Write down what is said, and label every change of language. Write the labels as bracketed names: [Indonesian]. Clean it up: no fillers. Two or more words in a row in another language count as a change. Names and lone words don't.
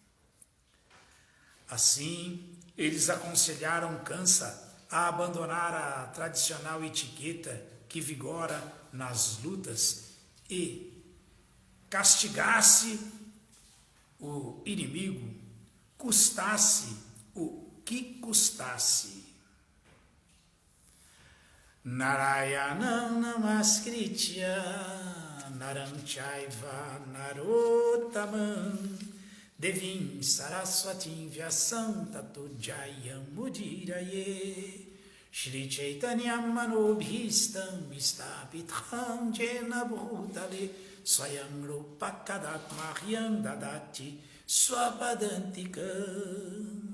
[Portuguese] Assim, eles aconselharam Kansa a abandonar a tradicional etiqueta que vigora nas lutas e castigasse o inimigo, custasse o que custasse. [Sanskrit] नारायणं नमस्कृत्य नरं चैव नरोत्तमम् देवीं सरस्वतीं व्यासं ततो जयम् मुदीरये श्री चैतन्यं मनोऽभीष्टं इष्टपीठं येन भूतले स्वयं रूपकदात् मह्यं ददाति स्वपदान्तिकम्.